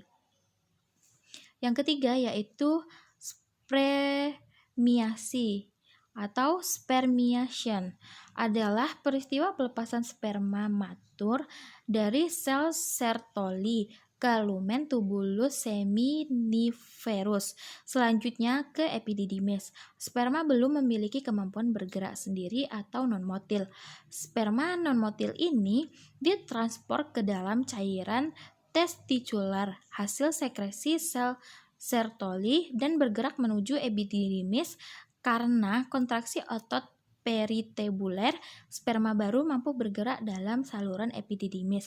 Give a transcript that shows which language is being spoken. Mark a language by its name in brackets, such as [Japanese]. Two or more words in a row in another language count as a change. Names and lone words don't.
[Indonesian] Yang ketiga yaitu spremiasi atau spermiation adalah peristiwa pelepasan sperma matur dari sel Sertoli ke lumen tubulus seminiferus, selanjutnya ke epididymis. Sperma belum memiliki kemampuan bergerak sendiri atau non-motil. Sperma non-motil ini ditransport ke dalam cairan testikular hasil sekresi sel Sertoli dan bergerak menuju epididymis. Karena kontraksi otot peritebuler, sperma baru mampu bergerak dalam saluran epididymis.